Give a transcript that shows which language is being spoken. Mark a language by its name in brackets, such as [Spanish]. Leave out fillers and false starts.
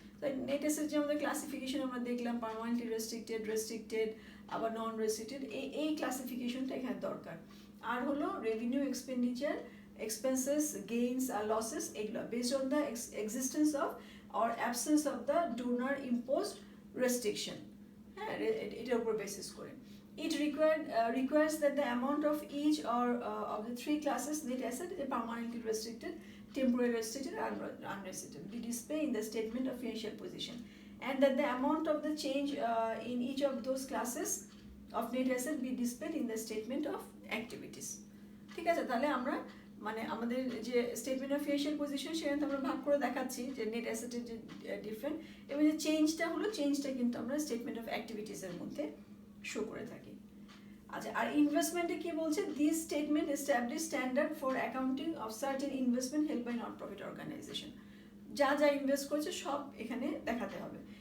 [Bangla] তো net asset যে আমাদের ক্লাসিফিকেশন আমরা দেখলাম, পার্মানেন্টলি রেস্ট্রিক্টেড আবার নন রেস্ট্রিক্টেড, এই ক্লাসিফিকেশনটা এখানে দরকার। আর হলো রেভিনিউ, এক্সপেন্ডিচার, এক্সপেন্সেস, গেইনস আর লসেস, এগুলো [English] based on the existence of or absence of the donor imposed restriction, [Bangla] হ্যাঁ, এটার উপর বেসিস করে। [English] It requires that the amount of each or of the three classes net asset is permanently restricted, temporarily restricted and unrestricted be displayed in the statement of financial position, and that the amount of the change in each of those classes of net asset be displayed in the statement of activities. [Bangla] ঠিক আছে, তাহলে আমরা মানে আমাদের যে statement of financial position সেখানে আমরা ভাগ করে দেখাচ্ছি যে নেট অ্যাসেটের যে ডিফারেন্ট এবং যে চেঞ্জটা হলো চেঞ্জটা কিন্তু আমরা স্টেটমেন্ট অফ অ্যাক্টিভিটিসের মধ্যে শো করে থাকি। আচ্ছা, আর ইনভেস্টমেন্টে কি বলছে, [English] this statement establish standard for accounting of certain investment help by not profit organization, [Bangla] যা ইনভেস্ট করেছে সব এখানে দেখাতে হবে।